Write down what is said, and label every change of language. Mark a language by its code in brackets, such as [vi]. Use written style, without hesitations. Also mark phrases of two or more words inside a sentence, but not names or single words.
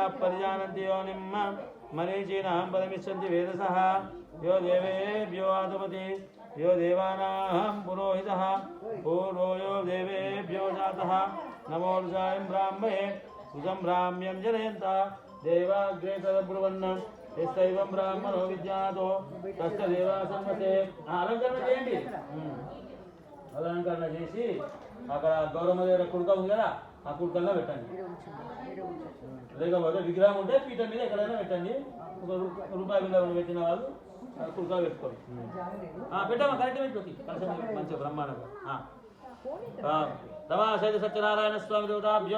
[sa] परिजानन्ति योनिं मरीचीनां पदमिच्छन्ति वेदसः यो देवेभ्यो आदपति यो देवानां पुरोहितः पूर्वो यो देवेभ्यो जातः नमो ऋषाय ब्राह्मणे सुसंभ्राम्यं जनयन्त देवाग्रे तदब्रुवन् यस्तैवं ब्राह्मणो विद्यातो तस्य देवा संगते [te] అలంకరణ చేయండి అలంకరణ చేసి అక్కడ గౌరమ్మ దగ్గర కుడుక ఉంది కదా ఆ కుడుకల్లో పెట్టండి లేకపోతే విగ్రహం ఉంటే పీఠం మీద ఎక్కడైనా పెట్టండి ఒక రూపాయి బిల్ల పెట్టిన వాళ్ళు కుడుక పెట్టుకోండి పెట్టామా కరెక్ట్ పెట్టుకోండి కలిసి మంచిగా బ్రహ్మాండంగా తమాశైత సత్యనారాయణ స్వామి దేవతాభ్యో